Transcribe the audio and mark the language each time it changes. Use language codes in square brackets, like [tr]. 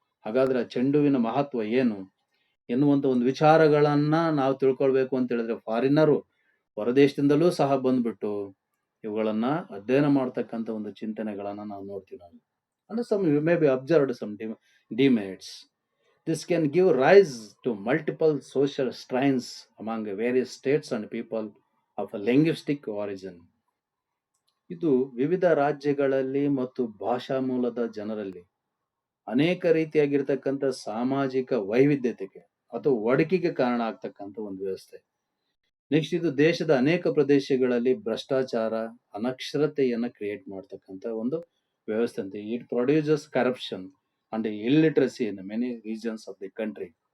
[kn] ಹಾಗಾದ್ರೆ ಆ ಚೆಂಡುವಿನ ಮಹತ್ವ ಏನು ಎನ್ನುವಂತ ಒಂದು ವಿಚಾರಗಳನ್ನ ನಾವು ತಿಳ್ಕೊಳ್ಬೇಕು ಅಂತ ಹೇಳಿದ್ರೆ, ಫಾರಿನರು ಹೊರದೇಶದಿಂದಲೂ ಸಹ ಬಂದ್ಬಿಟ್ಟು ಇವುಗಳನ್ನ ಅಧ್ಯಯನ ಮಾಡ್ತಕ್ಕಂಥ ಒಂದು ಚಿಂತನೆಗಳನ್ನ ನಾವು ನೋಡ್ತೀವಿ ನಾವು. [en] ಅಂದ್ರೆ some you may be observed some demerits. This can give rise to multiple social strains among various states and people of a linguistic origin. [kn] ಇದು ವಿವಿಧ ರಾಜ್ಯಗಳಲ್ಲಿ ಮತ್ತು ಭಾಷಾ ಮೂಲದ ಜನರಲ್ಲಿ ಅನೇಕ ರೀತಿಯಾಗಿರ್ತಕ್ಕಂಥ ಸಾಮಾಜಿಕ ವೈವಿಧ್ಯತೆಗೆ ಅಥವಾ ಒಡಕಿಗೆ ಕಾರಣ ಆಗ್ತಕ್ಕಂಥ ಒಂದು ವ್ಯವಸ್ಥೆ. ನೆಕ್ಸ್ಟ್, ಇದು ದೇಶದ ಅನೇಕ ಪ್ರದೇಶಗಳಲ್ಲಿ ಭ್ರಷ್ಟಾಚಾರ, ಅನಕ್ಷರತೆಯನ್ನ ಕ್ರಿಯೇಟ್ ಮಾಡ್ತಕ್ಕಂಥ ಒಂದು ವ್ಯವಸ್ಥೆ ಅಂತ. [en] It produces corruption and illiteracy in many regions of the country.